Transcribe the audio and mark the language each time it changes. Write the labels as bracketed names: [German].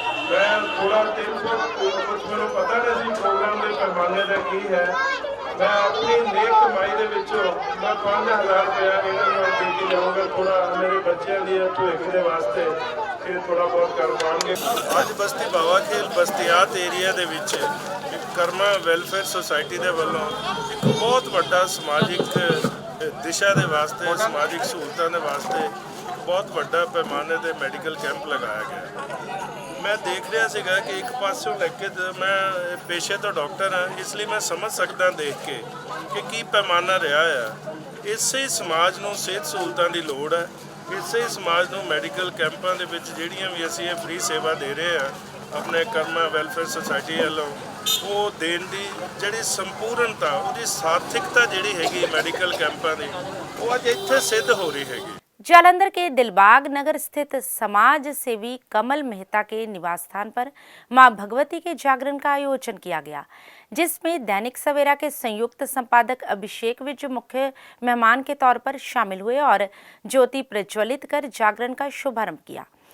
[Punjabi] मैं थोड़ा कुछ मैनूं पता नहीं सी प्रोग्राम के पैमाने का की है। [Hindi] मैं अपनी नेक कमाई के विचों मैं 5000 रुपया इन्होंने दे के जाऊँगा, थोड़ा मेरे बच्चों की भविख के वास्ते ये थोड़ा बहुत कर पाएंगे। [Punjabi] ਅੱਜ ਬਸਤੀ ਬਾਵਾ ਖੇਲ ਬਸਤੀਆਤ ਏਰੀਆ ਦੇ ਵਿੱਚ ਕਰਮਾ ਵੈਲਫੇਅਰ ਸੁਸਾਇਟੀ ਦੇ ਵੱਲੋਂ ਇੱਕ ਬਹੁਤ ਵੱਡਾ ਸਮਾਜਿਕ ਦਿਸ਼ਾ ਦੇ ਵਾਸਤੇ, ਸਮਾਜਿਕ ਸਹੂਲਤਾਂ ਦੇ ਵਾਸਤੇ ਇੱਕ ਬਹੁਤ ਵੱਡਾ ਪੈਮਾਨੇ ਤੇ ਮੈਡੀਕਲ ਕੈਂਪ ਲਗਾਇਆ ਗਿਆ। ਮੈਂ ਦੇਖ ਰਿਹਾ ਸੀਗਾ ਕਿ ਇੱਕ ਪਾਸਿਓਂ ਲੈ ਕੇ ਮੈਂ ਪੇਸ਼ੇ ਤੋਂ ਡਾਕਟਰ ਹਾਂ, ਇਸ ਲਈ ਮੈਂ ਸਮਝ ਸਕਦਾ ਦੇਖ ਕੇ ਕਿ ਕੀ ਪੈਮਾਨਾ ਰਿਹਾ ਆ। ਇਸੇ ਸਮਾਜ ਨੂੰ ਸਿਹਤ ਸਹੂਲਤਾਂ ਦੀ ਲੋੜ ਹੈ। ਇਸੇ ਸਮਾਜ ਨੂੰ ਮੈਡੀਕਲ ਕੈਂਪਾਂ ਦੇ ਵਿੱਚ ਜਿਹੜੀਆਂ ਵੀ ਅਸੀਂ ਇਹ ਫ੍ਰੀ ਸੇਵਾ ਦੇ ਰਹੇ ਆ ਆਪਣੇ ਕਰਮਾ ਵੈਲਫੇਅਰ ਸੁਸਾਇਟੀ ਵੱਲੋਂ, ਉਹ ਦੇਣ ਦੀ ਜਿਹੜੀ ਸੰਪੂਰਨਤਾ, ਉਹਦੀ ਸਾਰਥਿਕਤਾ ਜਿਹੜੀ ਹੈਗੀ ਮੈਡੀਕਲ कैंपों ਦੀ, ਉਹ ਅੱਜ ਇੱਥੇ [Hindi] सिद्ध हो रही हैगी। जालंधर के दिलबाग नगर स्थित समाज सेवी कमल मेहता के निवास स्थान पर मां भगवती के जागरण का आयोजन किया गया, जिसमें दैनिक सवेरा के संयुक्त संपादक अभिषेक विज मुख्य मेहमान के तौर पर शामिल हुए और ज्योति प्रज्वलित कर जागरण का शुभारंभ किया।